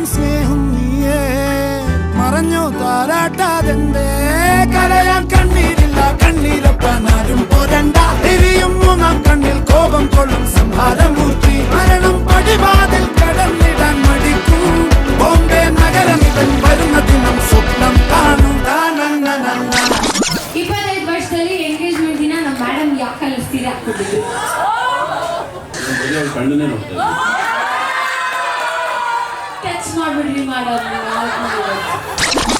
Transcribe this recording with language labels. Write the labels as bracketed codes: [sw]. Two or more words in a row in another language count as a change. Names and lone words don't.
[ml] സ്നേഹം നീയേ മറഞ്ഞോ താരാട്ടാതെന്തേ കരയാൻ കണ്ണീരില്ല കണ്ണീരപ്പാനാരും പോരണ്ട എരിയും മൂന്നാം കണ്ണിൽ കോപം കൊള്ളും സംഹാരമൂർത്തി മരണം പടിവാതിൽ കടന്നിടാൻ മടിക്കും ബോംബെ നഗരമിതൻ വരുന്ന ദിനം സ്വപ്നം കാണും. [kn] 25 ವರ್ಷದಲ್ಲಿ ಎಂಗೇಜ್ಮೆಂಟ್ ದಿನ ನಮ್ಮ ಮೇಡಮ್ ಯಾಕೆ ಕಲಿಸ್ತೀರಾ? ಹಾಕ್ಬಿಟ್ಟಿದ್ವಿ. ಕಣ್ಣನ್ನೇ ನೋಡ್ತಾ ಟಚ್ ಮಾಡ್ಬಿಡ್ರಿ ಮಾಡೋದು